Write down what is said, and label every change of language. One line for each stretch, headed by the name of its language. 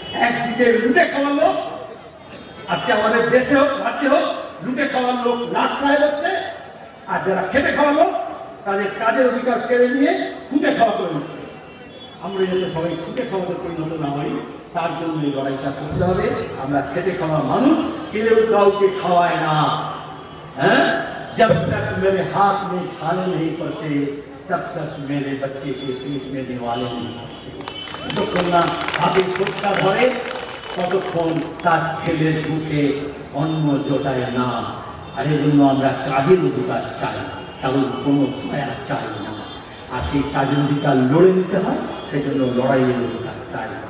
Bangla: একদিকে লুটে খাওয়ার লোক, আজকে আমাদের দেশে হোক রাজ্যে হোক লুটে খাওয়ার লোক লাট সাহেব হচ্ছে, আর যারা খেটে খাওয়া লোক তাদের কাজের অধিকার কেড়ে নিয়ে খুঁটে খাওয়া করে নিচ্ছে। আমরা যাতে সবাই খুঁটে খাওয়াতে পরিণত না হই, তার জন্য এই লড়াইটা করতে হবে। আমরা খেটে খাওয়া মানুষ, কেউ কাউকে খাওয়ায় না।
Hindi: হ্যাঁ, जब तक मेरे हाथ में छाले नहीं पड़ते तब तक मेरे बच्चे के पेट में निवाले नहीं पड़ते।
Bangla: যতক্ষণ না হাতে খোঁজটা ধরে ততক্ষণ তার ছেলের মুখে অন্ন জোটায় না। আর এই জন্য আমরা কাজের অধিকার চাই, কারণ কোনো দয়া চাই না। আর সেই কাজের অধিকার লড়ে নিতে হয়, সেই জন্য লড়াইয়ের অধিকার চাই।